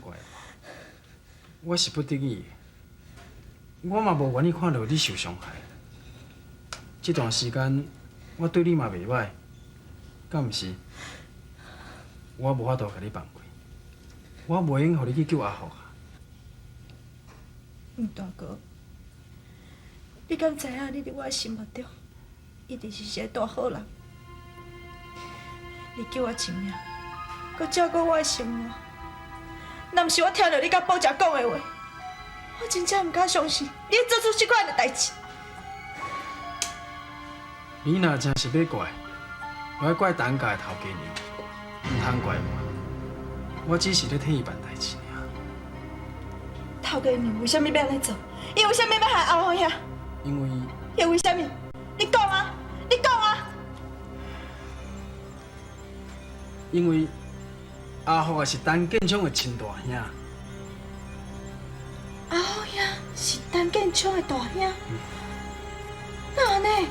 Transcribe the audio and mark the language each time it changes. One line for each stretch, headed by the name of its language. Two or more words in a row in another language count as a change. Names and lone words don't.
Min Nan Chinese: 怪我，我是不得已的，我嘛无愿意看到你受伤害。这段时间我对你嘛袂歹，敢毋是？我无法度甲你放过，我袂用互你去救阿福啊。大哥，你敢知影你伫我心目中一定是一个大好人？你救我一命，搁照顾我的生活。若毋是我听到你甲宝姐讲的话，我真正毋敢相信你会做出这款的代志。你若真是要怪，我要怪陈家的头家娘，唔通怪我。我只是咧替伊办代志尔。头家娘为什么要安尼做？伊为什么要害阿红兄？因为伊为什么？你讲啊！你讲啊！因为阿福也是陈建昌的亲大兄。阿红兄是陈建昌的大兄，哪安尼？